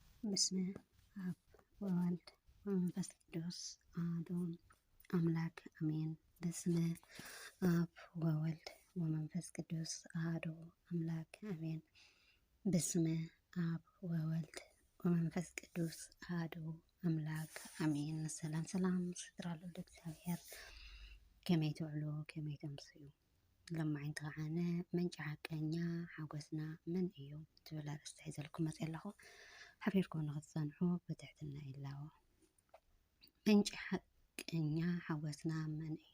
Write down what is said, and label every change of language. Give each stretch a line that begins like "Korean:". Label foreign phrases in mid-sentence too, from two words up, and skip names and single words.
Geez: በስመ አብ ወወልድ ወመንፈስ ቅዱስ አሐዱ አምላክ አሜን። በስመ አብ ወወልድ ወመንፈስ ቅዱስ አሐዱ አምላክ አሜን። በስመ አብ ወወልድ ወመንፈስ ቅዱስ አሐዱ አምላክ አሜን።
Tigrinya: ሰላም ሰላም ስድራሉ እግዚአብሔር ከመይ ትውዕሉ ከመይ ተምስዩ ለማዓንቲ ከዓነ መንጫ ሓቀኛ ሓጎስና መን እዩ ትብል ኣርእስቲ ሒዘልኩም መፅእ ኣለኹ። ሓቢርኩም ንክትፀንሑ ብትሕትና ይላዎ። ምንጪ ሓቀኛ ሓጎስና መን እዩ?